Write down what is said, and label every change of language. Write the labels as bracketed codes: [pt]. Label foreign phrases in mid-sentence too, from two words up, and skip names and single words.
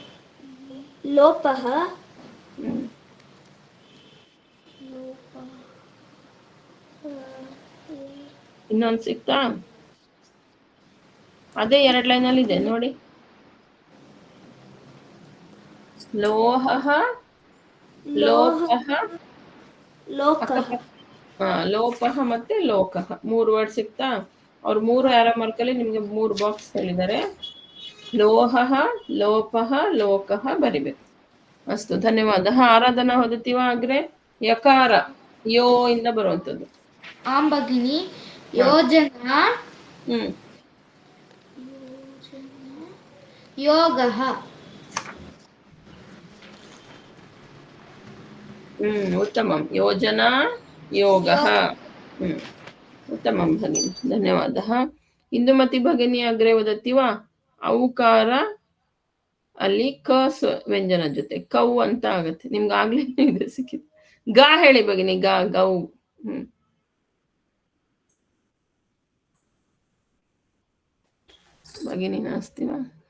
[sa] लोपः, [kn] ಇನ್ನೊಂದು ಸಿಕ್ತಾ? ಅದೇ 2 ಲೈನಲ್ಲಿ ಇದೆ ನೋಡಿ. [sa] ಲೋಹಃ, ಲೋಕಃ, ಲೋಪಃ ಮತ್ತೆ ಲೋಕಃ [kn] 3 ವರ್ಡ್ ಸಿಕ್ತಾ? ಅವ್ರು 3 ಆರೋ ಮಾರ್ಕಲ್ಲಿ ನಿಮ್ಗೆ 3 ಬಾಕ್ಸ್ ಹೇಳಿದ್ದಾರೆ. [sa] ಲೋಹಃ, ಲೋಪಃ, ಲೋಕಃ ಬರಿಬೇಕು. [kn] ಅಷ್ಟು, ಧನ್ಯವಾದ. ಆರಾಧನಾ [sa] ವದತಿ ವಾ ಅಗ್ರೆ? [kn] ಯಕಾರ ಯೋ ಇಂದ ಬರುವಂತದ್ದು. [sa] ಆಂ ಭಗಿನಿ. ಯೋಜನಾ ಯೋಗಃ. ಉತ್ತಮಂ. ಯೋಜನಾ ಯೋಗಃ. ಉತ್ತಮಂ ಭಗಿನಿ, ಧನ್ಯವಾದः. ಇಂದುಮತಿ ಭಗಿನಿ ಅಗ್ರೆ ವದತಿ ವಾ? [kn] ಔಕಾರ ಅಲ್ಲಿ ಕ ವ್ಯಂಜನ ಜೊತೆ ಕೌ ಅಂತ ಆಗತ್ತೆ. ನಿಮ್ಗೆ ಆಗ್ಲೇ ಇದು ಸಿಕ್ಕಿದೆ. ಗಾ ಹೇಳಿ ಭಗಿನಿ. ಗಾ, ಗೌ. [sa] ಭಗಿನಿ ನಾಸ್ತಿ ವಾ?